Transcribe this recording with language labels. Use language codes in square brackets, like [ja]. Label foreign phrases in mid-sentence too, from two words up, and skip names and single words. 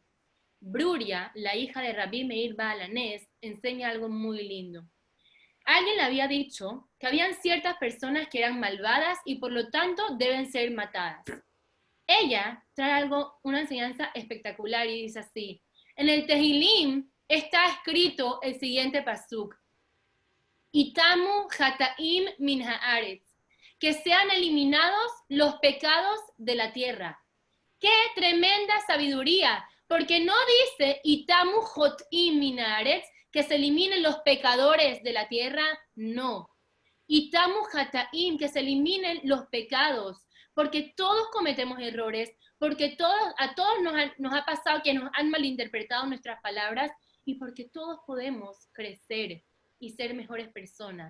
[es] Bruria, la hija de Rabbi Meir Baal HaNes, enseña algo muy lindo. Alguien le había dicho que habían ciertas personas que eran malvadas y por lo tanto deben ser matadas. Ella trae una enseñanza espectacular y dice así: en el Tehilim está escrito el siguiente pasuk: [he] יתמו חטאים מן הארץ, [es] que sean eliminados los pecados de la tierra. ¡Qué tremenda sabiduría! Porque no dice [he] יתמו חוטאים מן הארץ, [es] que se eliminen los pecadores de la tierra, no. [he] יתמו חטאים, [es] que se eliminen los pecados, porque todos cometemos errores, porque a todos nos ha pasado que nos han malinterpretado nuestras palabras y porque todos podemos crecer y ser mejores personas.